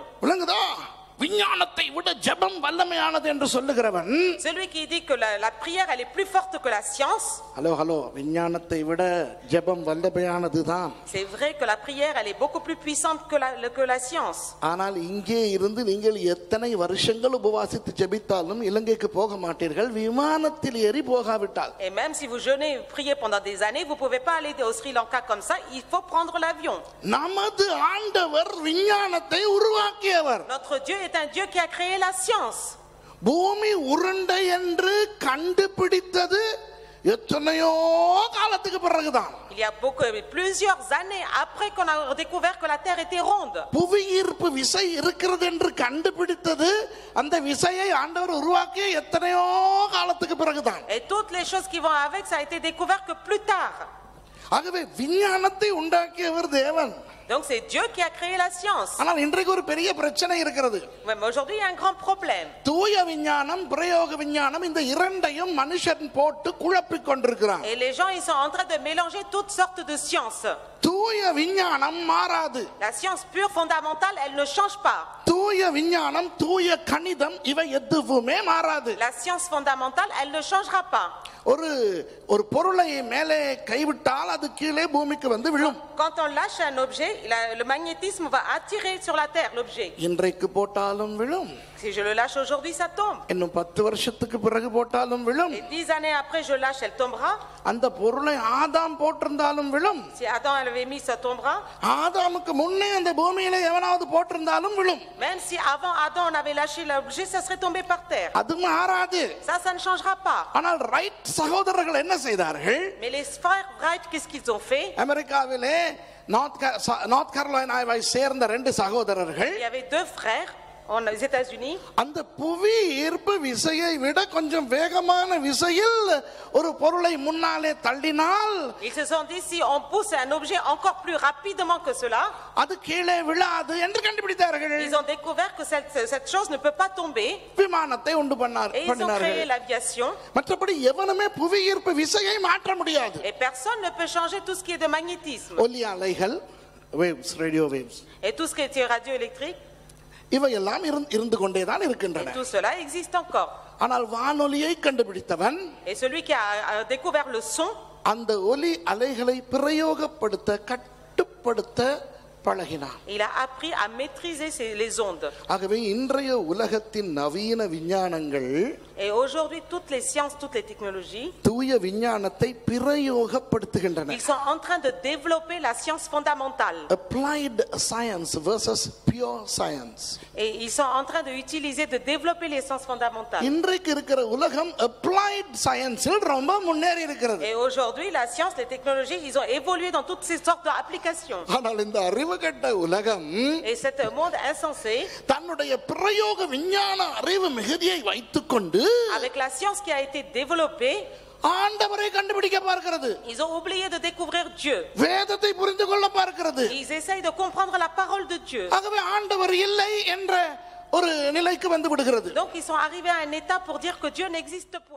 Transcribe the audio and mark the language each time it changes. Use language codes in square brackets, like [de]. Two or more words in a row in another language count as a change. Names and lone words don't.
[ta] விளங்குதா? விஞ்ஞானத்தை விட ஜெபம் வல்லமையானது என்று சொல்லுகிறவன், [fr] celui qui dit que la prière elle est plus forte que la science. [ta] ஹலோ விஞ்ஞானத்தை விட ஜெபம் வல்லமையானதுதான். [fr] C'est vrai que la prière elle est beaucoup plus puissante que la science. [ta] ஆனால் இங்கே இருந்து நீங்கள் எத்தனை வருஷங்கள் உபவாசித்து ஜெபித்தாலும் இலங்கைக்கு போக மாட்டீர்கள் விமானத்தில் ஏறி போகாவிட்டால். [fr] Et même si vous jeûnez et priez pendant des années, vous pouvez pas aller au Sri Lanka comme ça, il faut prendre l'avion. [ta] நமது ஆண்டவர் விஞ்ஞானத்தை உருவாக்கியவர். [fr] Notre Dieu est un Dieu qui a créé la science. [ta] பூமி உருண்டை என்று கண்டுபிடித்தது எத்தனையோ காலத்துக்கு பிறகுதான். [fr] Il y a plusieurs années après qu'on a découvert que la terre était ronde. [ta] புவி ஈர்ப்பு விசை இருக்கிறது என்று கண்டுபிடித்தது அந்த விசையை ஆண்டவர் உருவாக்கிய எத்தனையோ காலத்துக்கு பிறகுதான். [fr] Et toutes les choses qui vont avec, ça a été découvert que plus tard. [ta] ஆகவே விஞ்ஞானத்தை உண்டாக்கியவர் தேவன். [fr] Donc c'est Dieu qui a créé la science. [ta] ஆனால் இன்றைக்கு ஒரு பெரிய பிரச்சனை இருக்கிறது. [fr] Mais aujourd'hui il y a un grand problème. [ta] தூய விஞ்ஞானம் பிரயோக விஞ்ஞானம் இந்த இரண்டையும் மனுஷன் போட்டு குழப்பிக் கொண்டிருக்கிறான். [fr] Et les gens ils sont en train de mélanger toutes sortes de sciences. [ta] தூய விஞ்ஞானம் மாறாது. [fr] La science pure fondamentale, elle ne change pas. [ta] தூய விஞ்ஞானம் தூய கணிதம் இவை எதுவுமே மாறாது. [fr] La science fondamentale, elle ne changera pas. [ta] ஒரு பொருளை மேலே கைவிட்டால் அது கீழே பூமிக்கு வந்து விழும். [fr] Quand on lâche un objet, le magnétisme va attirer sur la terre l'objet. [ta] இன்றைக்கு போட்டாலும் விழும். [fr] Si je le lâche aujourd'hui, ça tombe. [ta] இன்னும் 10 வருஷத்துக்கு பிறகு போட்டாலும் விழும். [fr] Et 10 années après je lâche, elle tombera. [ta] அந்த பொருளை ஆதாம் போட்டிருந்தாலும் விழும். [fr] Si Adam l'avait mis, ça tombera. [ta] ஆதாமுக்கு முன்னே அந்த பூமியில எவனாவது போட்டிருந்தாலும் விழும். [fr] Même si avant Adam on avait lâché l'objet, ça serait tombé par terre. [ta] அது மாறாது. [fr] Ça ne changera pas. [ta] ஆனால் ரைட் சகோதரர்கள் என்ன செய்தார்கள்? [fr] Mais les frères Wright, qu'est-ce qu'ils ont fait? [ta] அமெரிக்காவிலே நார்த் கரோலினாவை சேர்ந்த 2 சகோதரர்கள் [fr] Il y avait 2 frères aux États-Unis. [ta] அந்த புவி ஈர்ப்பு விசையை விட கொஞ்சம் வேகமான விசையில் ஒரு பொருளை முன்னாலே தள்ளினால் [fr] Ils se sont dit si on pousse un objet encore plus rapidement que cela, [ta] அது கீழே விழாது என்று கண்டுபிடித்தார்கள். [fr] ils ont découvert que cette chose ne peut pas tomber. [ta] விமானத்தை உண்டு [fr] Et ils ont créé [ta] பண்ணினார்கள். [fr] l'aviation. [ta] மற்றபடி எவனுமே புவி ஈர்ப்பு விசையை மாற்ற முடியாது. [fr] Et personne ne peut changer tout ce qui est de magnétisme. [ta] ஒலி அலைகள் [en] waves radio waves [fr] Et tout ce qui est radioélectrique, [ta] இவையெல்லாம் இருந்து கொண்டேதான் [fr] et [ta] இருக்கின்றன. [fr] tout cela existe encore. [ta] ஆனால் வானொலியை கண்டுபிடித்தவன் [fr] Et celui qui a découvert le son, [ta] அந்த ஒலி அலைகளை பிரயோகப்படுத்த கட்டுப்படுத்த பழகினான். [fr] il a appris à maîtriser les ondes. [ta] ஆகவே இன்றைய உலகத்தின் நவீன விஞ்ஞானங்கள் [fr] Et aujourd'hui, toutes les sciences, toutes les technologies, [ta] தூய விஞ்ஞானத்தை பிரயோகப்படுத்துகின்றன. [fr] ils sont en train de développer la science fondamentale. [en] Applied science versus pure science. [fr] Et ils sont en train d'utiliser, de développer les sciences fondamentales. [ta] இன்றைக்கு இருக்கிற உலகம் [en] applied science- [ta] இல் ரொம்ப முன்னேறி இருக்கிறது. [fr] Et aujourd'hui, la science, les technologies, ils ont évolué dans toutes ces sortes d'applications. [ta] ஆனால் இந்த அறிவுகட்ட உலகம் [fr] Et cet monde insensé, [ta] தன்னுடைய பிரயோக விஞ்ஞான அறிவு மிகுதியை வைத்துக்கொண்டு [fr] avec la science qui a été développée, [ta] ஆண்டவரை கண்டுபிடிக்க பார்க்கிறது. [fr] ils ont oublié de découvrir Dieu. [ta] வேதத்தை புரிந்து கொள்ள பார்க்கிறது. [fr] Ils essayent de comprendre la parole de Dieu. [ta] ஆகவே ஆண்டவர் இல்லை என்ற ஒரு நிலைக்கு வந்து விடுகிறது. [fr] Donc ils sont arrivés à un état pour dire que Dieu n'existe point.